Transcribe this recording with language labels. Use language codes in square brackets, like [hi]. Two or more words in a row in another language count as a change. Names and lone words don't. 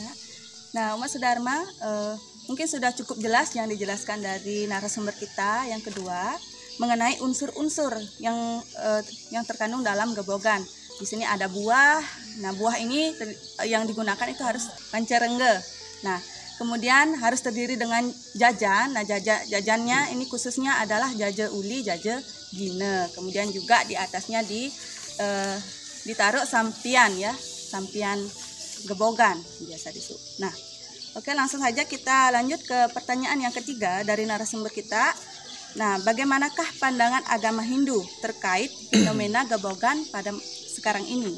[id] Nah, Umat Sudharma, mungkin sudah cukup jelas yang dijelaskan dari narasumber kita yang kedua mengenai unsur-unsur yang terkandung dalam gebogan. Di sini ada buah. Nah, buah ini yang digunakan itu harus pancerengge. Nah, kemudian harus terdiri dengan jajan. Nah, jajannya ini khususnya adalah jaje uli, jaje gine. Kemudian juga di atasnya ditaruh sampian, ya, sampian gebogan biasa disebut. Nah, oke, langsung saja kita lanjut ke pertanyaan yang ketiga dari narasumber kita. Nah, bagaimanakah pandangan agama Hindu terkait fenomena gebogan pada sekarang ini?